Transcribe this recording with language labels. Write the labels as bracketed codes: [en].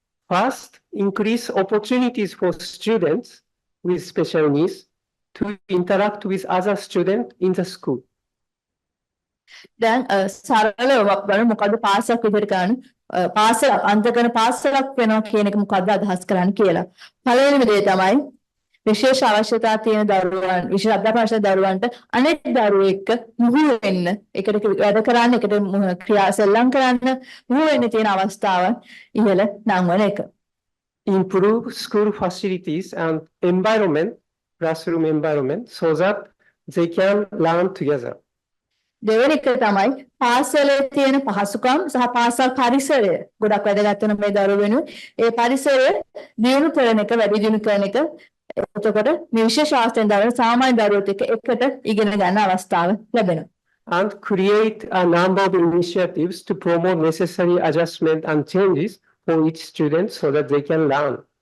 [en] First, increase opportunities for students with special needs to interact with other students in the school. [si] දැන් සරලව බලමු මොකද්ද පාසලක් විදිහට කරන්නේ පාසලක් අන්තර්ගත පාසලක් වෙනවා කියන එක මොකද්ද අදහස් කරන්නේ කියලා. පළවෙනිම දේ තමයි විශේෂ අවශ්‍යතා තියෙන දරුවන් විශේෂ අධ්‍යාපන අවශ්‍ය දරුවන්ට අනෙක් දරුවෝ එක්ක මුහුණු වෙන්න එකට වැඩ කරන්න එකට ක්‍රියා සෙල්ලම් කරන්න මුහුණු වෙන්න තියෙන අවස්ථාවන් ඉහළ නංවන එක. [en] Improve school facilities and environment, classroom environment, so that they can learn together. [si] දෙවෙනි එක තමයි පාසලේ තියෙන පහසුකම් සහ පාසල් පරිසරය ගොඩක් වැදගත් වෙන මේ දරුවෝ වෙනුවෙන් ඒ පරිසරය දියුණු කරන එක වැඩි දියුණු කරන එක එතකොට මේ විශේෂ අවස්ථෙන් දරුවෝ සාමාන්‍ය දරුවෝත් එක්ක එකට ඉගෙන ගන්න අවස්ථාව ලැබෙනවා. [en] And create a number of initiatives to promote necessary adjustment and changes for each student so that they can learn.